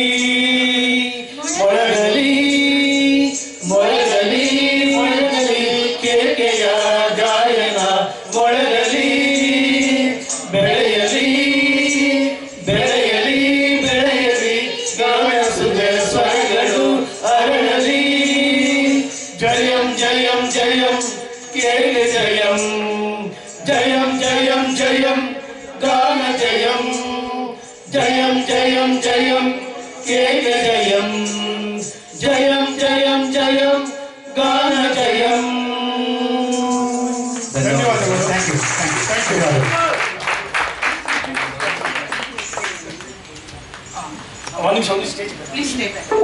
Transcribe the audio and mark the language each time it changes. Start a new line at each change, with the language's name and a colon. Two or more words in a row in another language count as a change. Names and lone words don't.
Kannada: ಮೊಳಗಲಿ ಮೊಳಗಲಿ ಮೊಳಗಲಿ ಕೇಕೆಯ ಗಾಯನ ಮೊಳಗಲಿ. ಬೆಳೆಯಲಿ ಬೆಳೆಯಲಿ ಬೆಳೆಯಲಿ ಗಾನ ಸುಧೆ ಸ್ವರಗಳು ಅರಳಲಿ. ಜಯಂ ಜಯಂ ಜಯಂ ಕೇಕೆ ಜಯಂ, ಜಯಂ ಜಯಂ ಜಯಂ ಗಾನ ಜಯಂ, ಜಯಂ ಜಯಂ ಜಯಂ ಕೇಕೆ ಜಯಂ, ಜಯಂ ಜಯಂ ಜಯಂ ಗಾನ ಜಯಂ. ಧನ್ಯವಾದಗಳು.
English: thank you thank you.
Kannada: ಒಂದು ನಿಮಿಷ ಒಂದು ಸ್ಟೇಜ್
English: Please stay back.